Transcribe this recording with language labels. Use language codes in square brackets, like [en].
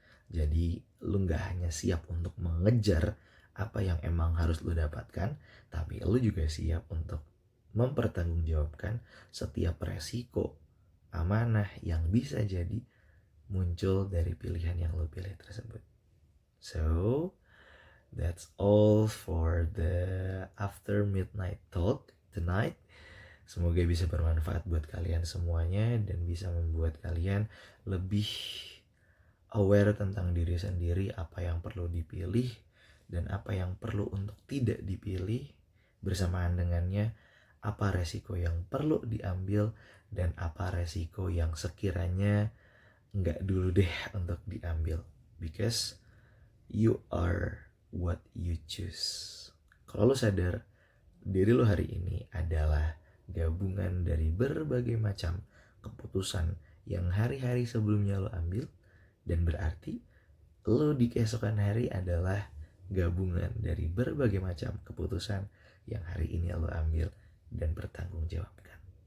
[id] Jadi lu gak hanya siap untuk mengejar apa yang emang harus lu dapatkan, tapi lu juga siap untuk mempertanggungjawabkan setiap resiko amanah yang bisa jadi muncul dari pilihan yang lu pilih tersebut. [en] So that's all for the after midnight talk tonight. [id] Semoga bisa bermanfaat buat kalian semuanya dan bisa membuat kalian lebih aware tentang diri sendiri, apa yang perlu dipilih dan apa yang perlu untuk tidak dipilih. Bersamaan dengannya, apa resiko yang perlu diambil dan apa resiko yang sekiranya nggak dulu deh untuk diambil. [en] Because you are what you choose. [id] Kalau lo sadar diri lo hari ini adalah gabungan dari berbagai macam keputusan yang hari-hari sebelumnya lo ambil, dan berarti lo di keesokan hari adalah gabungan dari berbagai macam keputusan yang hari ini lo ambil dan bertanggungjawabkan.